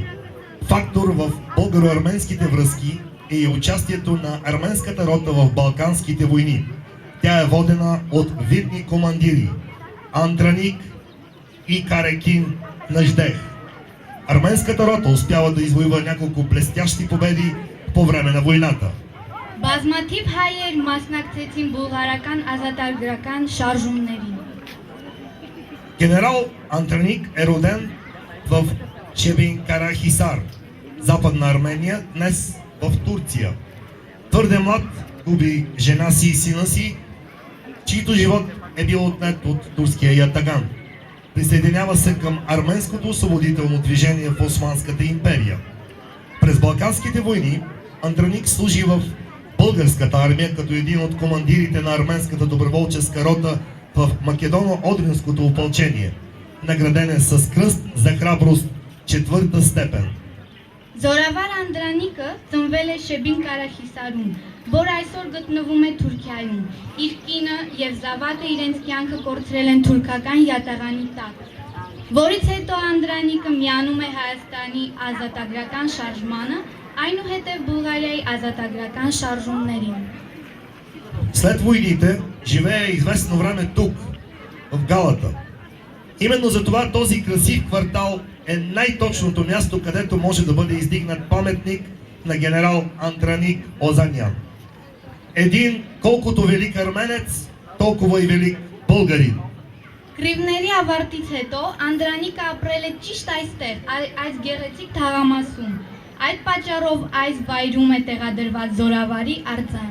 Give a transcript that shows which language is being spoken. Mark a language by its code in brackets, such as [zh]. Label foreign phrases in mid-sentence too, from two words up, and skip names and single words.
[bg] Фактор в българо-арменските връзки е и участието на арменската рота в Балканските войни. Тя е водена от видни командири Андраник и Карекин Наждех. Арменската рота успява да извоюва няколко блестящи победи по време на войната. [hy] Բազմաթիվ հայեր մասնակցեցին բուլղարական ազատագրական շարժումներին։ [bg] Генерал Андраник е роден в Чебин-Карахисар, Западна Армения, днес в Турция. Твърде млад губи жена си и сина си, чийто живот е бил отнет от турския ятаган. Присъединява се към арменското освободително движение в Османската империя. През Балканските войни Андраник служи в българската армия като един от командирите на арменската доброволческа рота в Македоно-Одринското опълчение. Награден е с кръст за храброст 4-та степен. [hy] Զորավար Անդրանիկը ծնվել է Շեբին Կարախիսարում, որ այսօր գտնվում է Թուրքիայում։ Իր կինը եւ զավակը իրենց կյանքը կորցրել են թուրքական յատաղանի տակ, որից հետո Անդրանիկը միանում է Հայաստանի ազատագրական շարժմանը, այնուհետև Բուլղարիայի ազատագրական шаржумներին։ [bg] След войните живее известно време тук, в Галата. Именно за това този красив квартал е най-точното място, където може да бъде издигнат паметник на генерал Андраник Озанян. Един колкото велик арменец, толкова и велик българин. [hy] Կրիվների ավարտից հետո Անդրանիկը ապրել է ճիշտ այստեղ, այս գեղեցիկ թաղամասում։ Այդ պատճառով այս վայրում է տեղադրված Զորավարի արձանը։